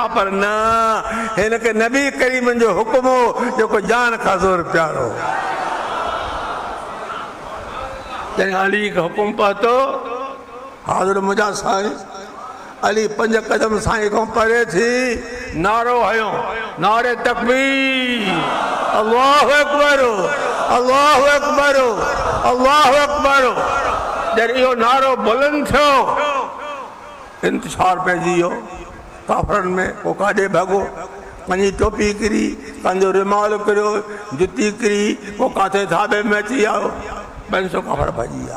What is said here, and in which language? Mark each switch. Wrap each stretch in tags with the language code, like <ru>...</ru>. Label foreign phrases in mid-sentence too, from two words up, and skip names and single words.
<sd>पर न, हिनखे नबी करीमनि जो हुकुम हो जेको जान खां ज़ोर प्यारो। जॾहिं अली खे हुकुम पहुतो, हाज़ुर मुंहिंजा साईं अली 5 कदम साईं खां परे थी नारो हयो,</sd> <ur>نعرۂ تکبیر,</ur> <ar>الله أكبر، الله أكبر، الله أكبر.</ar> <sd>जॾहिं इहो नारो बुलंद थियो, इंतशार पइजी वियो काफ़रनि में। को काॾे भॻो, पंहिंजी टोपी किरी, पंहिंजो रुमाल किरियो, जुती किरी, को किथे थाॿे में अची वियो। 500 काफ़र भॼी विया।</sd>